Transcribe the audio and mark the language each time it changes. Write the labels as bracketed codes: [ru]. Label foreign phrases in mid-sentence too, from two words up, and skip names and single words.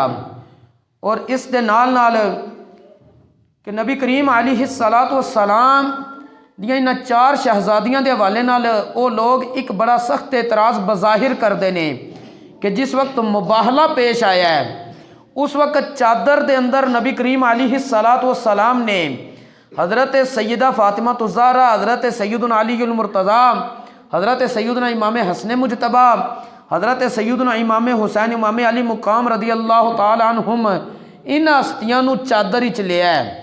[pa] اور اس دے نال کہ نبی کریم [ar] علیہ السلام [pa] دیاں انہاں 4 شہزادیاں دے حوالے نال او لوگ ایک بڑا سخت اعتراض بظاہر کردے نے کہ جس وقت مباہلہ پیش آیا ہے اس وقت چادر دے اندر نبی کریم [ar] علیہ السلام [pa] نے حضرت سیدہ فاطمہ الزہرا، حضرت سیدنا علی المرتضی، حضرت سیدنا امام حسن مجتبی، حضرت سیدنا امام حسین امام علی مقام [ar] رضی اللہ تعالی عنہم [pa] ان ہستیاں نو چادر وچ لیا ہے۔